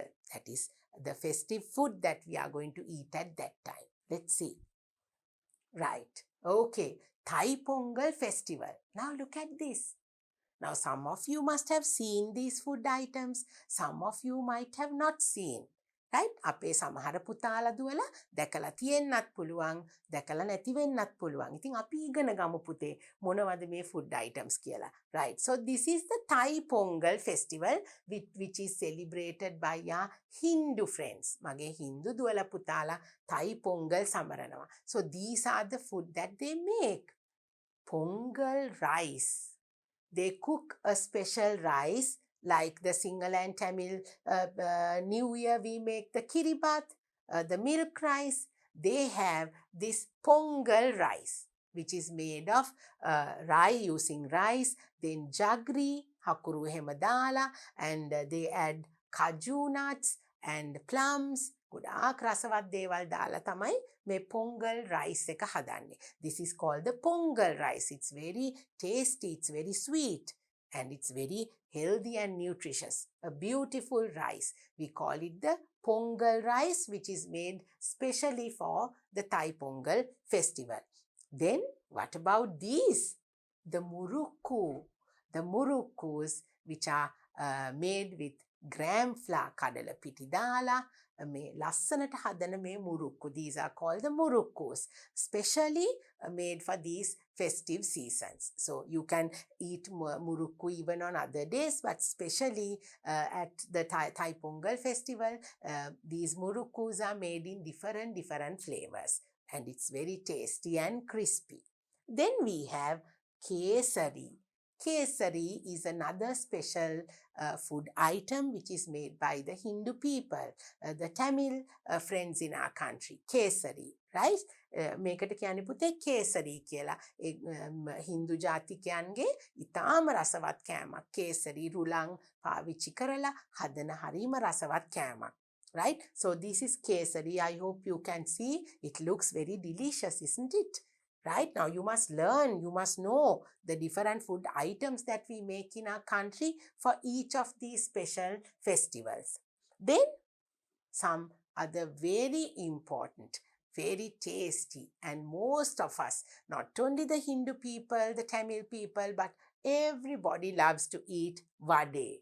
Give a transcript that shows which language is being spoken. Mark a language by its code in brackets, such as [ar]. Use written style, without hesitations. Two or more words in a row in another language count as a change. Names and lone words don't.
[en] That is the festive food that we are going to eat at that time. Let's see. Right. Okay. Thai Pongal festival. Now look at this. Now some of you must have seen these food items. Some of you might have not seen. Right? [si] අපේ සමහර පුතාලා දුවලා දැකලා තියෙන්නත් පුළුවන්, දැකලා නැති වෙන්නත් පුළුවන්. ඉතින් අපි ඉගෙන ගමු පුතේ මොනවද මේ [en] food items [si] කියලා. [en] Right. So this is the Thai Pongal festival which is celebrated by our Hindu friends. [si] මගේ Hindu දුවලා පුතාලා Thai Pongal සමරනවා. [en] So these are the food that they make. Pongal rice. They cook a special rice. Like the Sinhala and Tamil New Year, we make the kiribat, the milk rice. They have this Pongal rice, which is made of using rice, then jaggery, [si] හකුරු හෙම දාලා, [en] and they add kaju nuts and plums. [si] ගොඩාක් රසවත් දේවල් දාලා තමයි මේ [en] pongal rice [si] එක හදන්නේ. [en] This is called the pongal rice. It's very tasty, it's very sweet, and it's very healthy and nutritious. A beautiful rice. We call it the Pongal rice, which is made specially for the Thai Pongal festival. Then what about these? The murukku. The murukkus, which are made with gram flour, [si] කඩල පිටි දාලා, මේ ලස්සනට හදන මේ මුරුක්කු. [en] These are called the murukkus, specially made for these festive seasons. So you can eat murukku even on other days, but especially at the Thai Pongal festival, these murukkus are made in different flavors, and it's very tasty and crispy. Then we have kesari. Kesari is another special food item which is made by the Hindu people, the Tamil friends in our country. Kesari, right? [si] මේකට කියන්නේ පුතේ කේසරි කියලා. හින්දු ජාතිකයන්ගේ ඉතාම රසවත් කෑමක්. කේසරි රුලං පාවිච්චි කරලා හදන හරීම රසවත් කෑමක්. [en] Right? So this is kesari. I hope you can see. It looks very delicious, isn't it? Right? Now you must learn, you must know the different food items that we make in our country for each of these special festivals. Then some other very important, very tasty, and most of us, not only the Hindu people, the Tamil people, but everybody loves to eat vade.